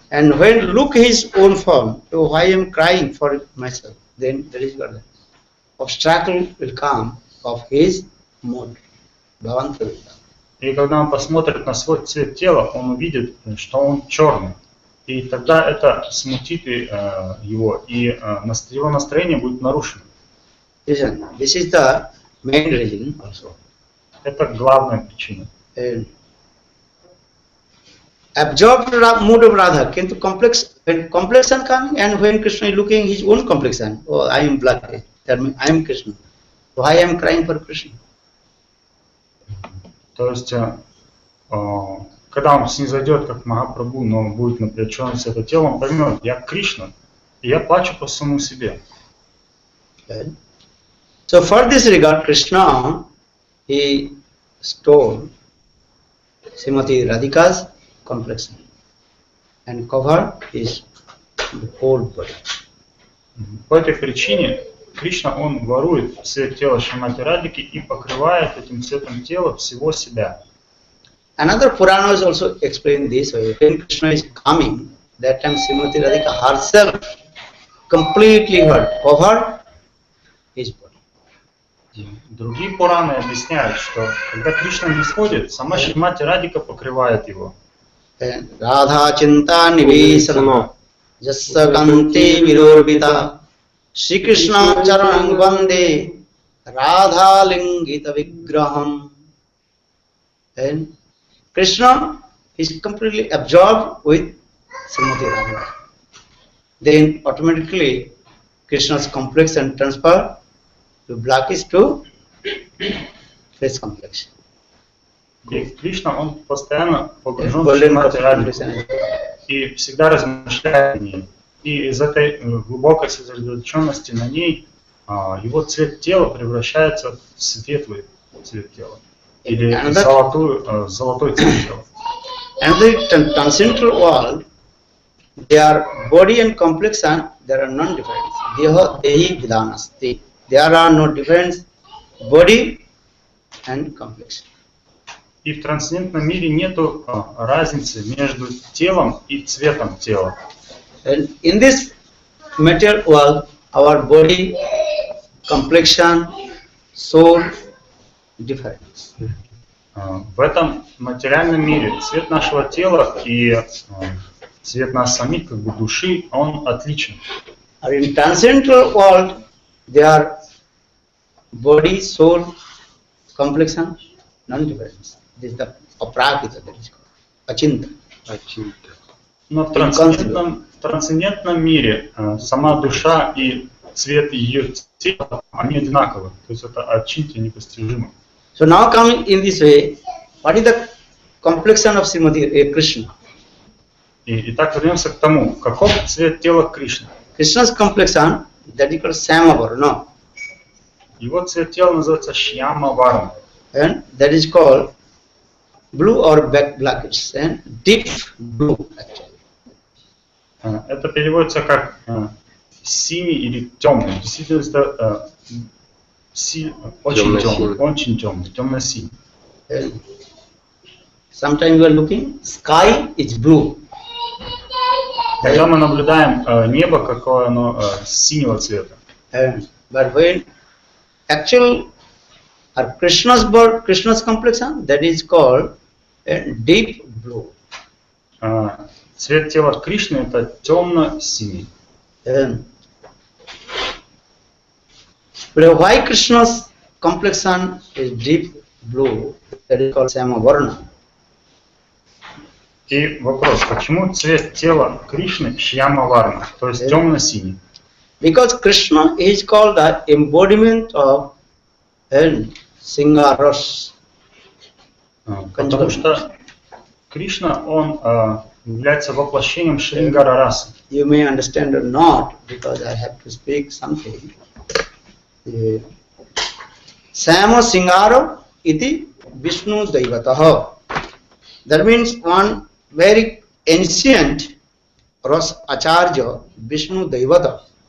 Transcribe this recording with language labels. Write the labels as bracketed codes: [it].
[en] And when look his own form, so why I am crying for myself, then there is God. Obstacle will come of his mood. Bhavanta will come. [ru] И когда он посмотрит на свой цвет тела, он увидит, что он черный. И тогда это смутит его, и его настроение будет нарушено. [en] Listen, this is the main reason also. [ru] Это главная причина. [en] Absorbed mood of Radha, kintu when complexion coming and when Krishna is looking his own complexion, oh, I am black, that means I am Krishna. So why I am crying for Krishna? [ru] То есть, когда он снизойдет как Махапрабху, но будет напряжен с это телом, он поймет, я Кришна, и я плачу по самому себе. [en] So for this regard, Krishna, he stole Srimati Radhika's complexion and covered his whole body. [ru] По этой причине Кришна, он ворует цвет тела Шримати Радхики и покрывает этим цветом тела всего себя. [en] Another Purana is also explained this way. When Krishna is coming, that time Srimati Radhika herself completely covered his body. [ru] Другие Пураны объясняют, что когда Кришна не сходит, сама Шримати Радхика покрывает его. [sa] Radha Chinta Nivesana Jassa Kanti Virobita Shri Krishna Charanang Vande Radha Lingita Vigraham. [en] And Krishna is completely absorbed with Srimati Radhika. Then automatically Krishna's complexion transfer to blackish to face complexion. [ru] И Кришна, он постоянно погружен в [en] Golden [ru] Шримати Радхику [en] complexion. [ru] и всегда размышляет о ней. И из этой глубокой сосредоточенности на ней его цвет тела превращается в светлый цвет тела. Или золотой цвет тела. [en] And the transcendental world, their body and complexion, there are non-difference. [sa] Deha dehi vidanasti. [en] There are no difference body and complexion. [ru] И в трансцендентном мире нету разницы между телом и цветом тела. [en] And in this material world, our body, complexion, soul, different. [ru] В этом материальном мире цвет нашего тела и цвет нас самих, как бы души, он отличен. [en] In transcendental world, their body, soul, complexion, non-difference. This is the aprakita, that is called achinta. [ru] Но в трансцендентном мире сама душа и цвет ее тела, они одинаковы. То есть это ачинта непостижимо. [en] So now coming in this way, what is the complexion of Srimati Krishna? [ru] Итак, вернемся к тому, каков цвет тела Кришны. [en] Krishna's complexion, that is called Sema-varna. [ru] Его цвет тела называется Шьяма-варна. [en] And that is called blue or blackish, and deep blue actually. [ru] Это переводится как синий или темный. Действительно, это очень темный, темно-синий. [en] Sometimes we are looking, sky is blue. [ru] Когда мы наблюдаем небо, какое оно синего цвета. [en] But when actual Krishna's birth, Krishna's complexion, that is called deep blue. [ru] Цвет тела Кришны это темно-синий. [en] But why Krishna's complexion is deep blue? That is called Sema-varna. [ru] И вопрос, почему цвет тела Кришны Шьяма-варна, то есть темно-синий? [en] Because Krishna is called the embodiment of Singaras. [ru] Потому что Кришна, он является воплощением Шрингара-расы. [en] You may understand or not, because I have to speak something. [sa] Sama Singaro iti Vishnu Daivataha. [en] That means one very ancient Ras Acharya, Vishnu Daivata.